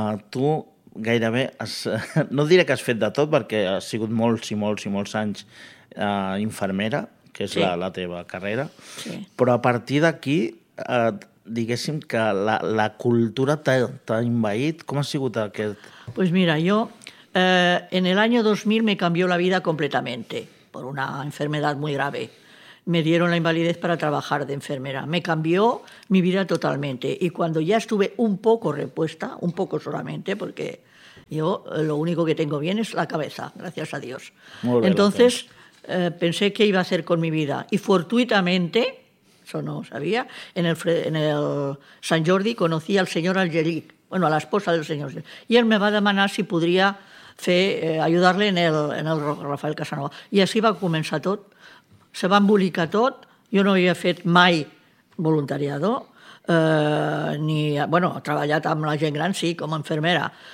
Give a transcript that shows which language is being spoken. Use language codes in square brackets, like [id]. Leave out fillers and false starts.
[ca] Tu gairebé, no diré que has fet de tot, perquè has sigut molts anys infermera, que és sí. la teva carrera, sí. Però a partir d'aquí, diguéssim que la cultura t'ha envaït. Com ha sigut aquest...? [es] Pues mira, yo en el año 2000 me cambió la vida completamente por una enfermedad muy grave. Me dieron la invalidez para trabajar de enfermera. Me cambió mi vida totalmente. Y cuando ya estuve un poco repuesta, un poco solamente, porque yo lo único que tengo bien es la cabeza, gracias a Dios. Muy bien. Entonces... pensé qué iba a hacer con mi vida. Y fortuitamente, eso no sabía, en el Sant Jordi conocí al señor Algeric, bueno, a la esposa del señor Algeric, y él [ca] me va a demanar [es] si podría ayudarle en el Rafael Casanova. Y así [ca] va a començar tot. Se va embolicar tot. Jo no havia fet mai voluntariado, he treballat amb la gent gran, sí, com a infermera.